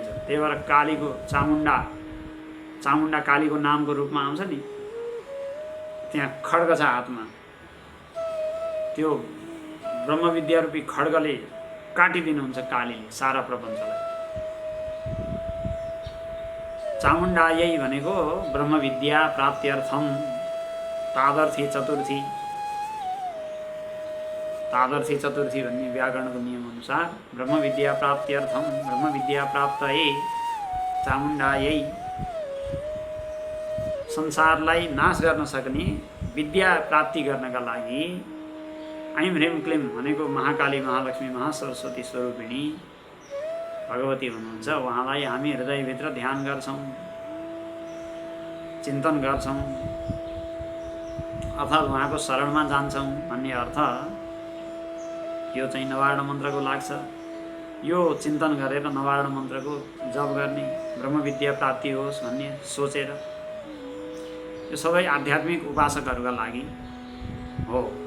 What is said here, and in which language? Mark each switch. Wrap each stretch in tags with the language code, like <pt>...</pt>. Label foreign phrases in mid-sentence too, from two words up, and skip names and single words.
<ne>त्यही भएर कालीको चामुण्डा, चामुण्डा कालीको नामको रूपमा आउँछ नि। त्यहाँ खड्ग छ हातमा, त्यो ब्रह्मविद्या रूपी खड्गले काटिदिनुहुन्छ कालीले सारा प्रपञ्चलाई। चामुण्डायै भनेको</ne> <sa>ब्रह्मविद्या प्राप्त्यर्थम तादर्थी चतुर्थी।</sa> <ne>तादर्थी चतुर्थी भन्ने व्याकरणको नियम अनुसार</ne> <sa>ब्रह्मविद्या प्राप्त्यर्थम ब्रह्मविद्या प्राप्तये चामुण्डायै</sa> <ne>संसारलाई नाश गर्न सक्ने विद्या प्राप्ति गर्नका लागि</ne> <sa>ऐं ह्रीं क्लीं</sa> <ne>भनेको महाकाली महालक्ष्मी महासरस्वती स्वरूपिणी भगवती हुनुहुन्छ। उहाँलाई हामी हृदयभित्र ध्यान गर्छौँ, चिन्तन गर्छौँ अर्थात् उहाँको शरणमा जान्छौँ भन्ने अर्थ यो चाहिँ नवार्ण मन्त्रको लाग्छ। यो चिन्तन गरेर नवार्ण मन्त्रको जप गर्ने ब्रह्मविद्या प्राप्ति होस् भन्ने सोचेर यो सबै आध्यात्मिक उपासकहरूका लागि हो।</ne>